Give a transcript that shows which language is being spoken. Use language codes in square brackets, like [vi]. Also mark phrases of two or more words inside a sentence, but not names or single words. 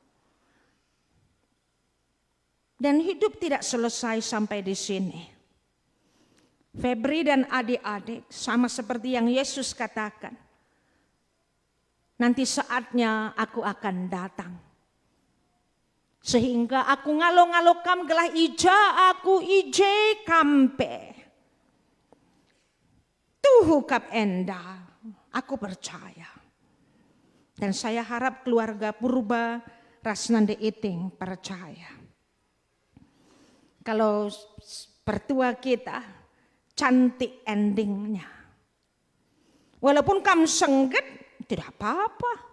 [id] Dan hidup tidak selesai sampai di sini. Febri dan adik-adik sama seperti yang Yesus katakan. Nanti saatnya aku akan datang. [btx] Sehingga aku ngalo-ngalokam gelah ija aku ije kampe. Tuhu kap enda, [id] aku percaya. Dan saya harap keluarga Purba Rasnande Iting percaya. Kalau pertua kita cantik endingnya. Walaupun kamu sengget tidak apa-apa.